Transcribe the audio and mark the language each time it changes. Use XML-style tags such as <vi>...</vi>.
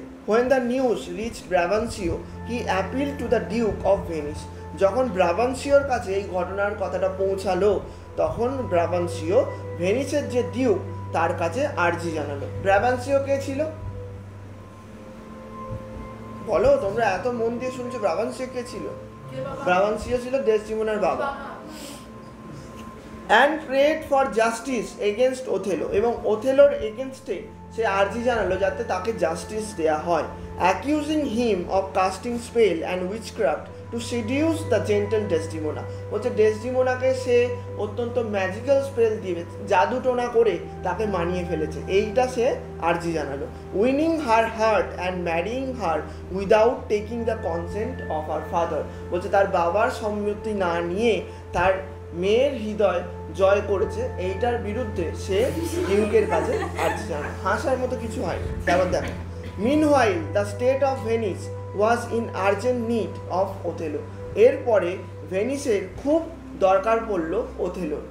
<en>When the news reached Brabantio, he appealed to the Duke of Venice.</en> <bn>যখন ব্রাবান্সিওর কাছে এই ঘটনার কথাটা পৌঁছালো, তখন ব্রাবান্সিও ভেনিসের যে ডিউক তার কাছে আর্জি জানালো। ব্রাবান্সিও কে ছিল বলো, তোমরা এত মন দিয়ে শুনছো, ব্রাবান্সিও কে ছিল? ব্রাবান্সিও ছিল ডেসডিমোনার বাবা।</bn> <en>and prayed for justice against Othello,</en> <bn>এবং ওথেলোর এগেনস্টে সে আর্জি জানালো যাতে তাকে জাস্টিস দেয়া হয়।</bn> <en>accusing him of casting spell and witchcraft to seduce the gentle Desdemona,</en> <bn>বলছে ডেসডিমোনাকে সে অত্যন্ত ম্যাজিক্যাল স্পেল দিয়ে জাদু টোনা করে তাকে মানিয়ে ফেলেছে, এইটা সে আর্জি জানালো।</bn> <en>winning her heart and marrying her without taking the consent of her father,</en> <bn>বলছে তার বাবার সম্মতি না নিয়ে তার মেয়ের হৃদয় জয় করেছে, এইটার বিরুদ্ধে সে ডিউকের কাছে আর্জি জানালো। হাসার মতো কিছু হয়। তারপর দেখো,</bn> <en>Meanwhile, the state of Venice was in urgent need of Othello.</en> <bn>এরপরে ভেনিসের খুব দরকার পড়লো ওথেলোর।</bn>